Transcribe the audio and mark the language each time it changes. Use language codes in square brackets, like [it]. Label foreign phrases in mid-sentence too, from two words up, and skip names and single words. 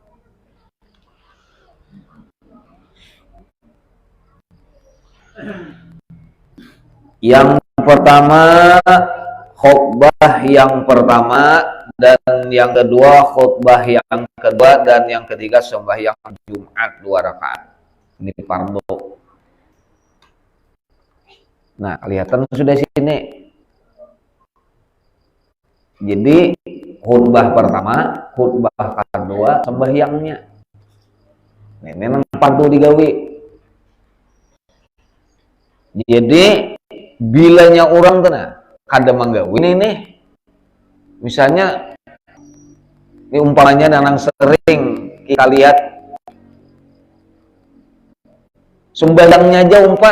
[id] Yang pertama khutbah yang pertama, dan yang kedua khutbah yang kedua, dan yang ketiga sembahyang Jumat 2 rakaat. Ini fardhu. Nah, kelihatan sudah sini. Jadi khutbah pertama, khutbah kedua, sembahyangnya. Ini memang fardhu digawe. Jadi [bjn] bilanya orang kada manggawi [id] ini misalnya ini umpamanya nanang sering kita lihat sembahyangnya aja